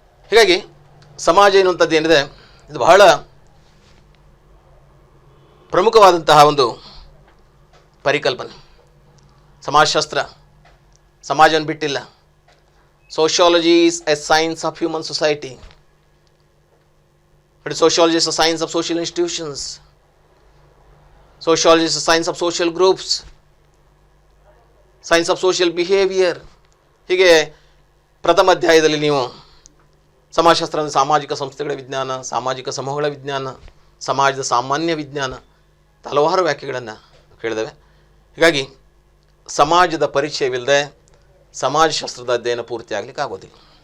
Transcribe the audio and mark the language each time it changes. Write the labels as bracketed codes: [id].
[kn] ಹೀಗಾಗಿ ಸಮಾಜ ಎನ್ನುವಂಥದ್ದು ಏನಿದೆ, ಇದು ಬಹಳ ಪ್ರಮುಖವಾದಂತಹ ಒಂದು ಪರಿಕಲ್ಪನೆ. ಸಮಾಜಶಾಸ್ತ್ರ ಸಮಾಜವನ್ನು ಬಿಟ್ಟಿಲ್ಲ. [en] Sociology is a science of human society. Sociology is a science of social institutions. Sociology is a science of social groups. Science of social behavior. [kn] ಹೀಗೆ ಪ್ರಥಮ ಅಧ್ಯಾಯದಲ್ಲಿ ನೀವು ಸಮಾಜಶಾಸ್ತ್ರ ಅಂದರೆ ಸಾಮಾಜಿಕ ಸಂಸ್ಥೆಗಳ ವಿಜ್ಞಾನ, ಸಾಮಾಜಿಕ ಸಮೂಹಗಳ ವಿಜ್ಞಾನ, ಸಮಾಜದ ಸಾಮಾನ್ಯ ವಿಜ್ಞಾನ, ಹಲವಾರು ವ್ಯಾಖ್ಯೆಗಳನ್ನು ಕೇಳಿದ್ದೇವೆ. ಹೀಗಾಗಿ ಸಮಾಜದ ಪರಿಚಯವಿಲ್ಲದೆ ಸಮಾಜಶಾಸ್ತ್ರದ ಅಧ್ಯಯನ ಪೂರ್ತಿ ಆಗಲಿಕ್ಕೆ ಆಗೋದಿಲ್ಲ.